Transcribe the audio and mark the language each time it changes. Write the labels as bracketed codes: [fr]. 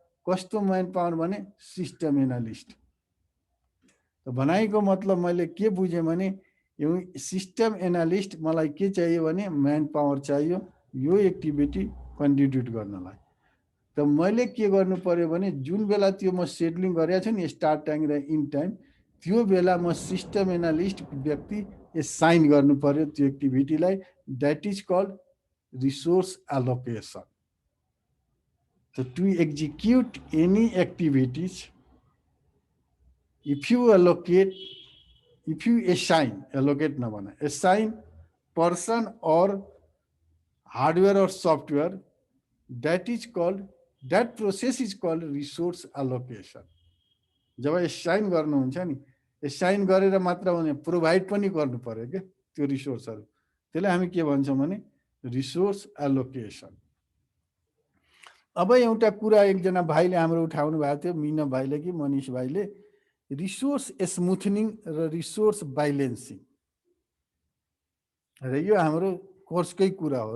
[ne] कस्तो man power भने system analyst. त भनाइको मतलब मैले के बुझेँ भने यो सिस्टम एनालिस्ट मलाई के चाहियो भने म्यान पावर चाहियो यो एक्टिभिटी कन्ट्रिब्युट गर्नलाई। त मैले के गर्नु पर्यो भने जुन बेला त्यो म सेड्युलिङ गरेको छु नि स्टार्ट टाइम र इन टाइम त्यो बेला म सिस्टम एनालिस्ट व्यक्ति साइन गर्नु पर्यो त्यो एक्टिभिटीलाई। [en] That is called resource allocation. So to execute any activities, if you allocate, if you assign, allocate [ne] na bana, [en] assign person or hardware or software, that is called, that process is called resource allocation. [ne] Job assign गर्नुहुन्छ नि assign गरेर मात्र हुने provide पनि गर्नु पर्यो के त्यो रिसोर्सहरु। त्यसलाई हामी के भन्छौँ भने रिसोर्स एलोकेसन। अब एउटा कुरा एकजना भाइले हाम्रो उठाउनु भएको थियो मीना भाइले कि मनीष भाइले रिसोर्स स्मुथनिङ र रिसोर्स बैलेन्सिङ र यो हाम्रो कोर्सकै कुरा हो।